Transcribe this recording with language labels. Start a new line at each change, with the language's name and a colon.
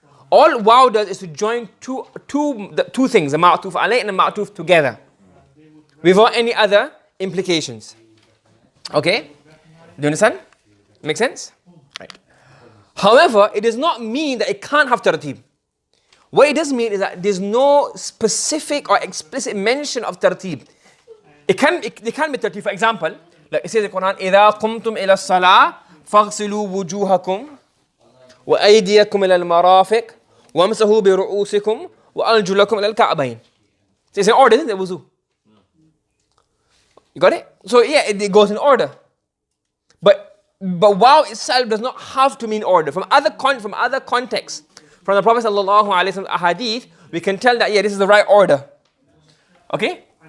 English: All wow does is to join two things, the ma'tuf alayh and the ma'tuf together, without any other implications. Okay? Do you understand? Make sense? Right. However, it does not mean that it can't have tartib. What it does mean is that there's no specific or explicit mention of tartib. It can be tartib. For example, like it says in the Quran,
Arabic: إِذَا قُمْتُمْ إِلَى الصَّلَاةِ فَاغْسِلُوا وُجُوهَكُمْ وَأَيْدِيَكُمْ إِلَى الْمَرَافِقِ وَامْسَحُوا بِرُؤُوسِكُمْ وَأَرْجُلَكُمْ إِلَى الْكَعْبَيْنِ.
English: So it's in order, isn't it, wuzu? You got it? So yeah, it goes in order. But wow itself does not have to mean order. From other contexts, from the Prophet sallallahu alaihi wasallam ahadith, we can tell that yeah, this is the right order. Okay?